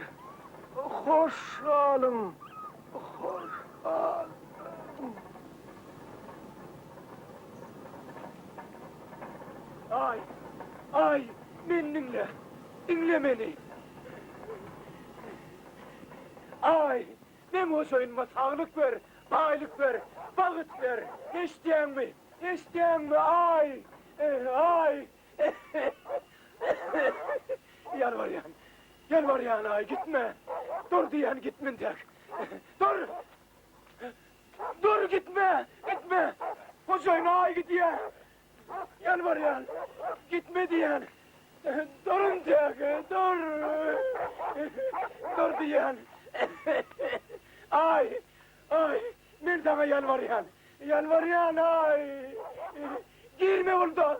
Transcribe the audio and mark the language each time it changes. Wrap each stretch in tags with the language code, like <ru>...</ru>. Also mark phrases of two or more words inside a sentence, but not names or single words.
<tk>Hoşalım. Hoşal. Ay, meni dinle meni. Ay, men o soyunma sağlık ver, baylık ver, bagyt ver. Eşdiýäňmi, ay, ay. Yalvaryan ay, gitme. Dur diýen gitmendek. Dur gitme. O soyuna ay gidýär. Yalvaryan, gitme diýen. Durun tek, dur. Dur diýen. Ay, men sana yalvaryan.</tk> <tr>Ay. Girme burada.</tr>